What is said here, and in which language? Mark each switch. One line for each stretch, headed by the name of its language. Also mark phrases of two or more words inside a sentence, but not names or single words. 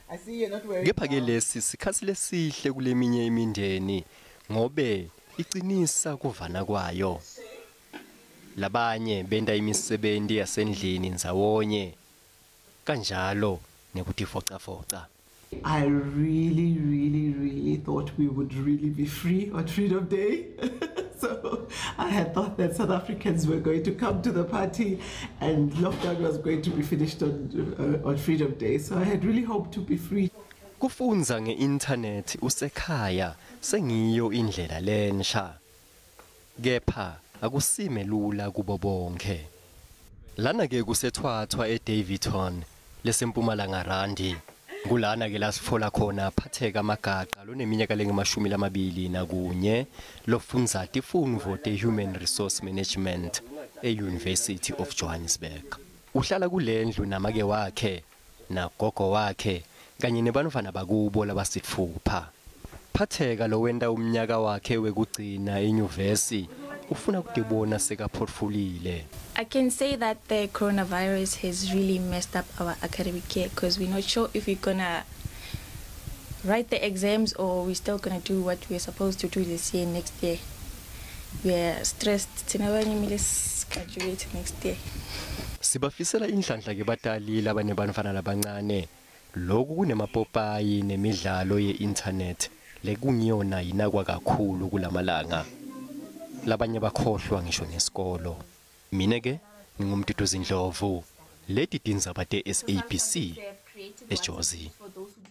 Swati: Kepha ke lesi sikhathi lesihle kuleminye imindeni ngobe icinisa kuvana kwayo. Labanye benda imisebenzi yasendlini nzawonye kanjalo nekutifoca-foca.
English: I really thought we would really be free on Freedom Day. So I had thought that South Africans were going to come to the party and lockdown was going to be finished on Freedom Day. So I had really hoped to be free.
Swati: Kufunza nge-internet usekhaya sengiyo indlela lensha. Kepha akusime lula kubo bonke. Lana ke kusethwathwa eDaveyton lesempumalanga Randi. Kulana ke lasifola khona phatheka amagaqa loneminyaka lengama-21 lofunza tifundvo te-
English: Human Resource Management
Swati: e-University of Johannesburg. Uhlala kulendlu namake wakhe nagogo wakhe kanye nebantfwana bakubo labasitfupha. Phatheka lo wenda umnyaka wakhe wekugcina enyuvesi ufuna kutibona sekaphotfulile.
English: I can say that the coronavirus has really messed up our academic year because we're not sure if we're gonna write the exams or we're still gonna do what we're supposed to do this year next year. We're stressed to never graduate next year.
Swati: Sibafisela inhlanhla ke batali labane bantfwana labancane lokhu kunemapopayi nemidlalo ye-internet lekungiyona yinakwa kakhulu kulamalanga. Labanye bakhohlwa ngisho nesikolo. Mina ke ngingumduduzi Ndlovu leti tindzaba te-SABC eJozi.